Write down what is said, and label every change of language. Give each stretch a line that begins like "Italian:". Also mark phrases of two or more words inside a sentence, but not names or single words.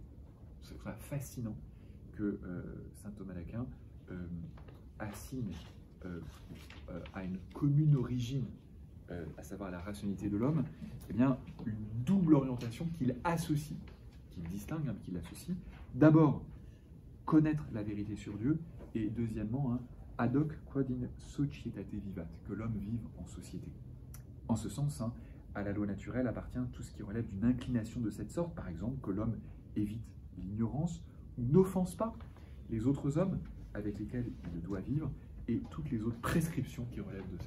French: C'est fascinant que saint Thomas d'Aquin assigne à une commune origine, à savoir la rationalité de l'homme, eh bien, une double orientation qu'il associe, qu'il distingue, hein, qu'il associe D'abord, connaître la vérité sur Dieu, et deuxièmement, hein,
Latin: ad hoc quod in societate vivat,
French: que l'homme vive en société. En ce sens, hein, à la loi naturelle appartient tout ce qui relève d'une inclination de cette sorte, par exemple, que l'homme évite l'ignorance ou n'offense pas les autres hommes avec lesquels il doit vivre, et toutes les autres prescriptions qui relèvent de cela.